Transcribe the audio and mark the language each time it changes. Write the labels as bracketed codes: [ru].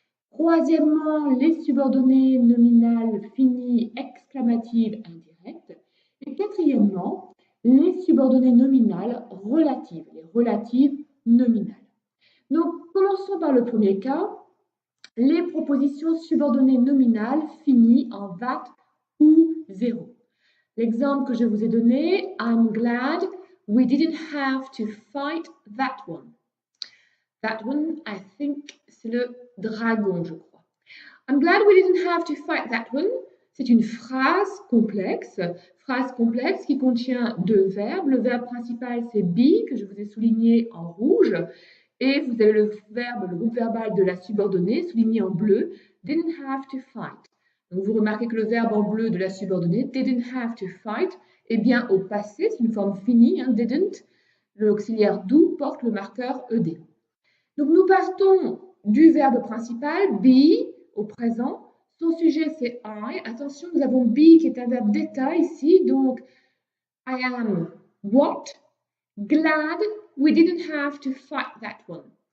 [fr] Troisièmement, les subordonnées nominales finies exclamatives indirectes. Et quatrièmement, les subordonnées nominales relatives, les relatives nominales. Donc, commençons par le premier cas, les propositions subordonnées nominales finies en that ou 0. L'exemple que je vous ai donné, [en] I'm glad we didn't have to fight that one. That one, I think, [fr] c'est le dragon, je crois. [en] I'm glad we didn't have to fight that one. [fr] C'est une phrase complexe qui contient deux verbes. Le verbe principal, c'est be, que je vous ai souligné en rouge. Et vous avez le verbe, le groupe verbal de la subordonnée, souligné en bleu, [en] didn't have to fight. [fr] Donc vous remarquez que le verbe en bleu de la subordonnée, [en] didn't have to fight, [fr] est bien au passé, c'est une forme finie, hein, didn't. L'auxiliaire do porte le marqueur ed. Donc nous partons du verbe principal, be, au présent. Son sujet, c'est I. Attention, nous avons be qui est un verbe d'état ici. [en] Donc, I am what? Glad we didn't have to fight that one.